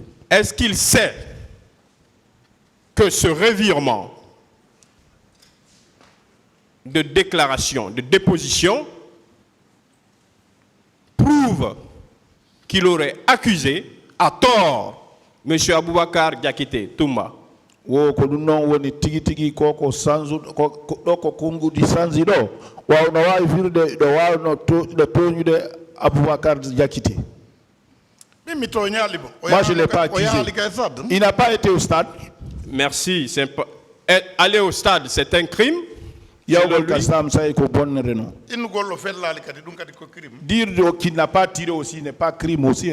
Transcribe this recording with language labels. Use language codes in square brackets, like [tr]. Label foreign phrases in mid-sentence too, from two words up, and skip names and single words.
[fr] Est-ce qu'il sait que ce revirement de déclaration, de déposition, prouve qu'il aurait accusé à tort M. Aboubakar Diakité Toumba? [ff] Wo ko ɗum noon woni tigi tigi koko sanzu ɗo ko konngudi sanzi ɗo wawno wawi wirde ɗo wawno ɗo toñude Aboubacar Diakité. [fr] Moi je ne l'ai pas accusé. Il n'a pas été au stade. Merci. Aller au stade, c'est un crime. Dire qu'il n'a pas tiré aussi n'est pas crime aussi.